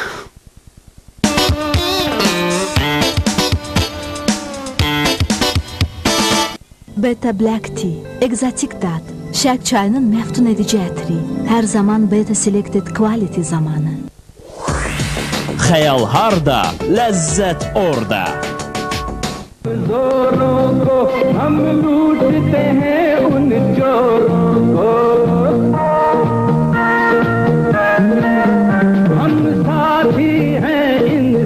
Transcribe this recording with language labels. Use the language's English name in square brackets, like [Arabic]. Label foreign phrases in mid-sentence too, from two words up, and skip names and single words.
[Azerbaijani] Beta Black Tea, egzotik dad, Şərq çayının məftun edici ətri, hər zaman Beta Selected Quality zamanı. Xəyal harda, ləzzət orada. [Hindi] जोरों को हम लूटते हैं उन चोरों को हम साथी हैं